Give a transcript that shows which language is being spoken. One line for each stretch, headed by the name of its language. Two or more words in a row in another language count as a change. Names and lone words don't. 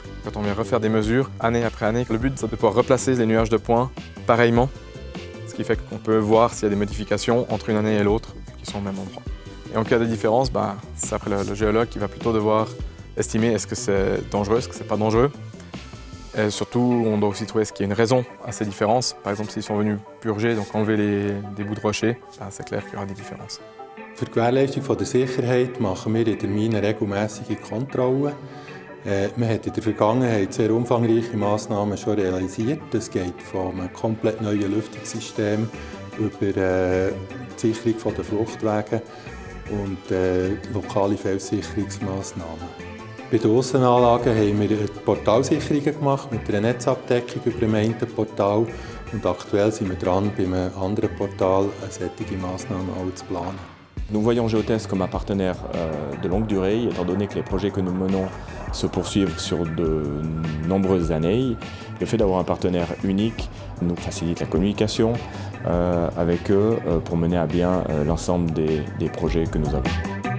French: Quand on vient refaire des mesures, année après année, le but, c'est de pouvoir replacer les nuages de points pareillement, ce qui fait qu'on peut voir s'il y a des modifications entre une année et l'autre qui sont au même endroit. Et en cas de différence, c'est après le géologue qui va plutôt devoir estimer est-ce que c'est dangereux, est-ce que c'est pas dangereux. Et surtout, on doit aussi trouver est-ce qu'il y a une raison à ces différences. Par exemple, s'ils sont venus purger, donc enlever des bouts de rocher, c'est clair qu'il y aura des différences.
German: Für die Gewährleistung der Sicherheit machen wir in der Mine regelmäßige Kontrollen. Man hat in der Vergangenheit sehr umfangreiche Massnahmen schon realisiert. Das geht von einem komplett neuen Lüftungssystem über die Sicherung der Fluchtwege und lokale Felssicherungsmaßnahmen. Bei den Aussenanlagen haben wir Portalsicherungen gemacht mit einer Netzabdeckung über dem einen Portal. Und aktuell sind wir dran, bei einem anderen Portal solche Massnahmen auch zu planen.
French: Nous voyons Geotes comme un partenaire de longue durée, étant donné que les projets que nous menons se poursuivent sur de nombreuses années. Le fait d'avoir un partenaire unique nous facilite la communication avec eux pour mener à bien l'ensemble des projets que nous avons.